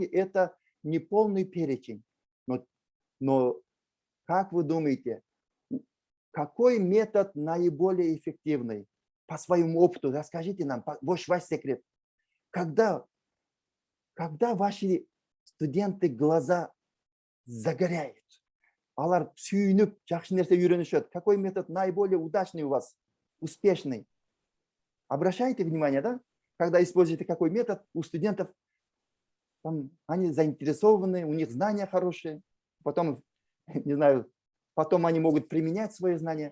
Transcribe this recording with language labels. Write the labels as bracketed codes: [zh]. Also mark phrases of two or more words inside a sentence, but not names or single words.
[ru] Это не полный перечень. Но как вы думаете, какой метод наиболее эффективный? По своему опыту расскажите нам, ваш секрет. Когда ваши студенты глаза загоряют, [kk] алар сүйініп, жақсы нәрсе үйренішет. [ru] Какой метод наиболее удачный у вас, успешный? Обращайте внимание, да? Когда используете какой метод, у студентов там, они заинтересованы, у них знания хорошие, потом, не знаю, потом они могут применять свои знания.